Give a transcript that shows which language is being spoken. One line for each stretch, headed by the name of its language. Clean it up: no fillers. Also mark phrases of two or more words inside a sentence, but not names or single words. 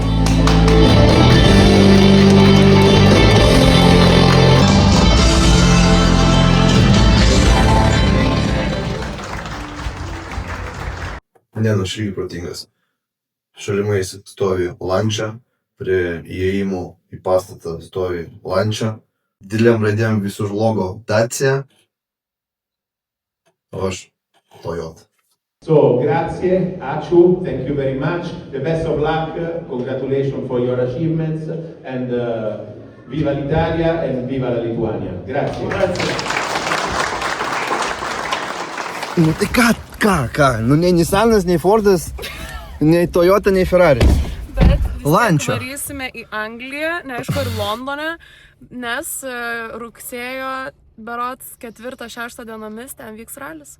Lithuanian: Ne, nu šrygi protingas. Šalimais stovi Lancia, prie įėjimo į pastatą stovi Lancia. Dideliam raidėm visur logo Dacia, o aš Toyota.
Italian: So, grazie,
Lithuanian: ačiū,
English: thank you very much, the best of luck, congratulations for your achievements, and
Italian: viva l'Italia
English: and
Italian: viva la Lituania.
English: Grazie.
Lithuanian: Nu tai ką? Nu nei Nissanas, nei Fordas, nei Toyota, nei Ferrari. Bet vis Lancia. tiek varysime į Angliją, neaišku, ir Londone, nes rugsėjo berods 4-6 dienomis ten vyks ralis.